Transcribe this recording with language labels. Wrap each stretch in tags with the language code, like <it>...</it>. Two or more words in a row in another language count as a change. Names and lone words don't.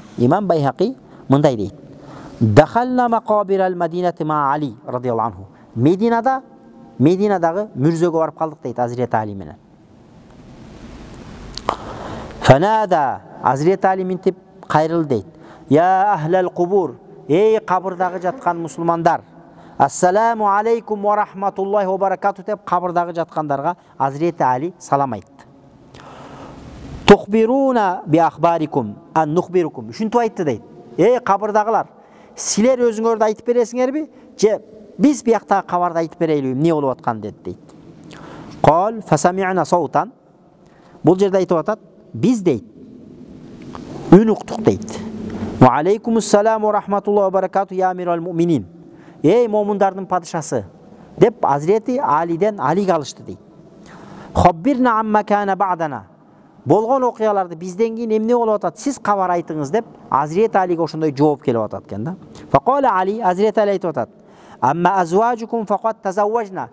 <ky>Имам Байхақи мындай дейт.</ky> <ar>دخلنا مقابر المدينة مع علي رضي الله عنه.</ar> <ky>Мединадагы мүрзөгө барып калдык дейт Азирети Али менен. Фанада Азирети Али минтип кайрылды дейт.</ky> <ar>يا أهل القبور,</ar> <ky>эй кабырдагы жаткан мусулмандар.</ky> <ar>السلام عليكم ورحمة الله وبركاته</ar> <ky>деп кабырдагы жаткандарга Азирети Али салам айтты.</ky> <ar>تخبروننا بأخباركم أم نخبركم.</ar> <ky>Ушинтип айтты дейт. Эй кабырдагылар, силер өзүңөрдү айтып бересиңерби, же биз бияктагы кабарды айтып берели, эмне болуп аткан дейт.</ky> <ar>قال فسمعنا صوتا.</ar> <ky>Бул жерде айтып атат, биз дейт үн уктук дейт.</ky> <ar>وعليكم السلام ورحمة الله وبركاته يا أمير المؤمنين.</ar> <ky>Эй момундардын падышасы деп Азирети Алиден Алиге алышты дейт.</ky> <ar>خبرنا عما كان بعدنا.</ar> <ky>Болгон окуяларды бизден кийин эмне болуп атат, сиз кабар айтыңыз деп Азирети Алиге ошондой жооп келип атат экен да.</ky> <ar>فقال علي,</ar> <ky>Азирети Али айтып атат.</ky> <ar>أما أزواجكم فقد تزوجن.</ar>